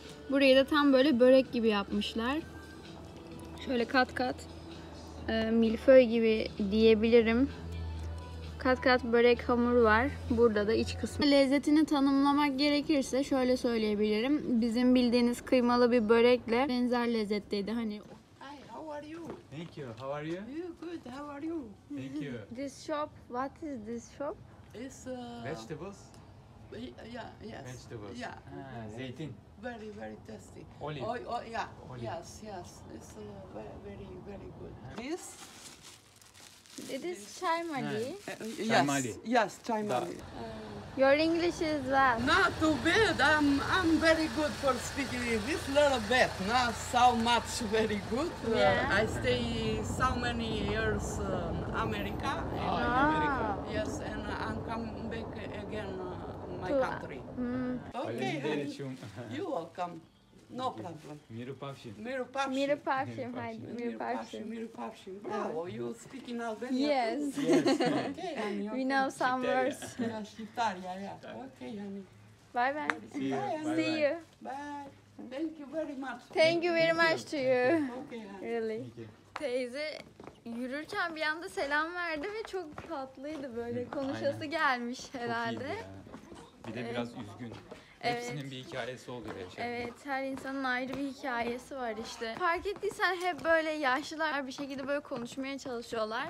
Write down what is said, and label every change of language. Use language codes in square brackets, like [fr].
[tr] Burayı da tam böyle börek gibi yapmışlar. Şöyle kat kat milföy gibi diyebilirim. Kat kat börek hamuru var. Burada da iç kısmı. Lezzetini tanımlamak gerekirse şöyle söyleyebilirim. Bizim bildiğiniz kıymalı bir börekle benzer lezzetteydi. Hani [en] Hi, how are you? Thank you. How are you? You good? How are you? Thank you. this shop, what is this shop? It's Vegetables? yeah, yes. Vegetables. Yeah. [tr] Zeytin. [en] Very, very tasty. Olive. Oh, yeah. Olive. Yes, yes. It's very, very good. This? It is chai mali. Chai mali. Yes, chai mali. Your English is well. Not too bad. I'm very good for speaking English. Little bit, not so much very good. Yeah. I stay so many years in America. Ah. Yes, and I'm coming back again my To- country. Okay, honey. You welcome. No problem. [sq] Miru Pavshi. Miru Pavshi. Miru Parfüm. [tr] Haydi [sq] Miru Parfüm. Miru Pavshi. [en] Bravo, you speaking Albanian? Yes. Okay, honey. We know some words. Yeah, Shqiptar, yeah. Okay, honey. Bye bye. See you. Bye. See you. Bye. Thank you very much. Thank you very much to you. Okay, honey. Really. [tr] Teyze yürürken bir anda selam verdi ve çok tatlıydı, böyle konuşası aynen. gelmiş herhalde. Bir de biraz üzgün. Evet. Hepsinin bir hikayesi oluyor yaşamda. Evet, her insanın ayrı bir hikayesi var işte. Fark ettiysen hep böyle yaşlılar bir şekilde böyle konuşmaya çalışıyorlar.